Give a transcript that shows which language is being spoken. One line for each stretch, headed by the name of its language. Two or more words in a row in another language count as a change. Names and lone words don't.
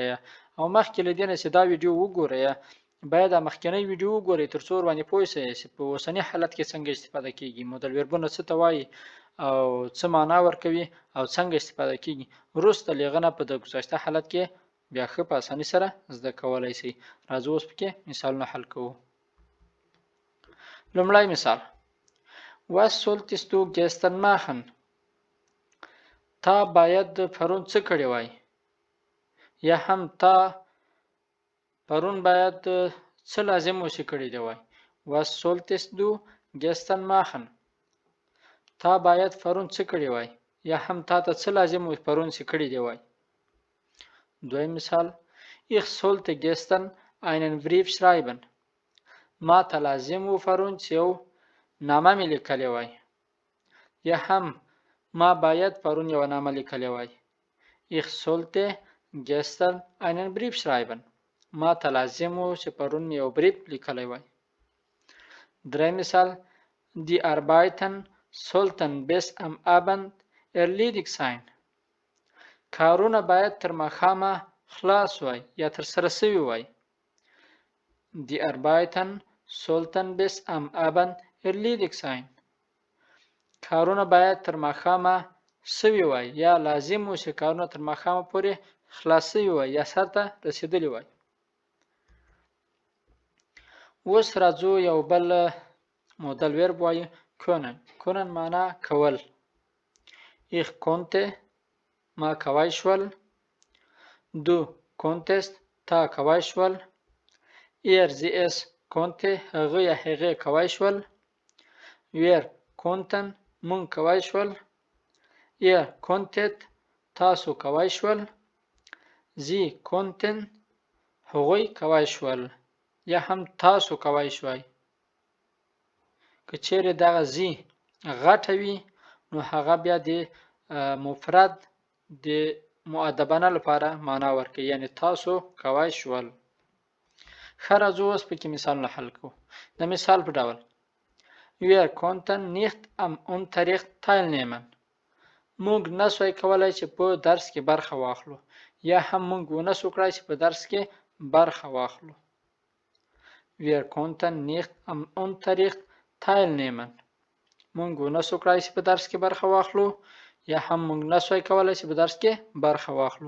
Pashto: او مخکې له دې نه چې دا ویډیو وګورئ، باید دا مخکنی ویډیو وګورئ ترڅو ورباندې پوه شئ چې په اوسني حالت کې څنګه استفاده کیږي، مودل وربونه څه ته وایي او څه معنا ورکوي او څنګه استفاده کیږي. وروسته له هغه نه په د گذشته حالت کې بیا ښه په اسانۍ سره زده کولی شئ. راځو اوس پکې مثالونه حل کوو. لومړی مثال
German: was solltest du gestern machen.
Pashto: تا باید پرون څه کړی وای، یا هم تا پرون باید څه لازم وشي کړی دی وای.
German: was solltest du gestern machen.
Pashto: تا باید پرون څه کړی وای، یا هم تا ته څه لازم و پرون چې کړی دی وای. دویم مثال
German: ich sollte gestern einen Brief schreiben.
Pashto: ما ته لازم و پرون چې یو نامه مې لیکلی وای، یا هم ما باید پرون یو نامه لیکلی وای.
German: ich sollte gestern einen Brief schreiben.
Pashto: ما ته لازم و چې پرون یو بریف لیکلی وای. دریم مثال
German: Die Arbeiten sollten bis am Abend erledigt sein.
Pashto: کارونه باید تر ماښامه خلاص وای یا ترسره سوي وای.
German: Die Arbeiten sollten bis am Abend erledigt sein.
Pashto: کارونه باید تر ماښامه سوي وای یا لازم و چې کارونه تر ماښامه پورې خلاص سوي وای یا سرته رسیدلی وای. اوس راځو یو بل مودل ورب وایو können. können معنا کول.
German: Ich konnte
Pashto: ما کوای شول.
German: Du konntest
Pashto: تا کوای شول.
German: Sie es konnte
Pashto: هغه یا هغې کوای شول.
German: Wir konnten
Pashto: مونږ کوای شول.
German: Ihr konntet
Pashto: تاسو کوای شول.
German: Sie konnten
Pashto: هغوی کوای شول یا هم تاسو کوای شوای. که چیرې دغه زی غټه وي نو هغه بیا د مفرد د مؤدبانه لپاره معنا ورکوي، یعنی تاسو کوای شول. ښه راځو اوس پکې مثالونه حل کوو. د مثال په ډول
German: Wir konnten nicht am Unterricht teilnehmen.
Pashto: موږ نسوای کولای چې په درس کې برخه واخلو یا هم موږ ونسو کړای چې په درس کې برخه واخلو.
German: Wir konnten nicht am Unterricht teilnehmen.
Pashto: موږ ونسو کړای چې په درس کې برخه واخلو یا هم موږ نسوای کولای چې په درس کې برخه واخلو.